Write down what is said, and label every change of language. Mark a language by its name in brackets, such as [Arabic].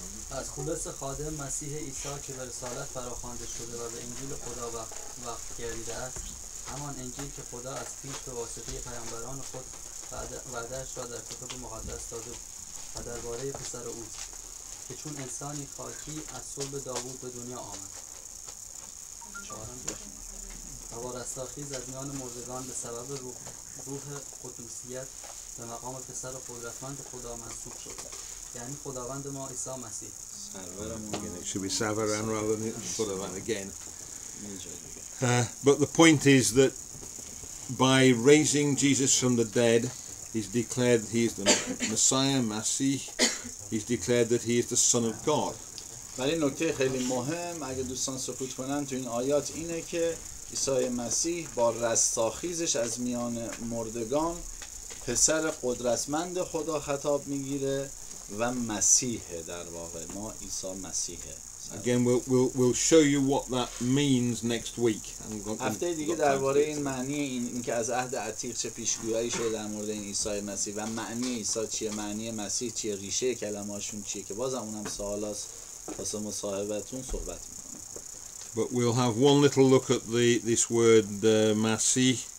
[Persian] از خلص خادم مسیح عیسی که به رسالت فراخوانده شده و به انجیل خدا وقف گردیده است، همان انجیل که خدا از پیش به واسطه پیامبران خود وعده‌اش را در کتاب مقدس داده و درباره پسر اوست که چون انسانی خاکی از صلب داوود به دنیا آمد و با رستاخیز از میان مردگان به سبب روح قدوسیت به مقام پسر قدرتمند خدا منصوب شد، یعنی خداوند ما عیسی مسیح. [English] It should be Savaran rather than Khudavand again. But the point is that by raising Jesus from the dead, he's declared he is the Messiah, Masih. He's declared that he is the Son of God. [Persian] ولی نکته خیلی مهم اگه دوستان سکوت کنن تو این آیات اینه که عیسی مسیح با رستاخیزش از میان مردگان پسر قدرتمند خدا خطاب میگیره و مسیحه. در واقع ما عیسی مسیحه. [English] Again, we'll show you what that means next week. [Persian] هفته دیگه درباره این معنی این که از عهد عتیق چه پیشگویی شده در مورد این عیسی مسیح و معنی عیسی چیه، معنی مسیح چیه، ریشه کلمه‌هاشون چیه، که بازم اونم سوالاست واسه مصاحبتون صحبت می‌کنم. [English] But we'll have one little look at this word Masih.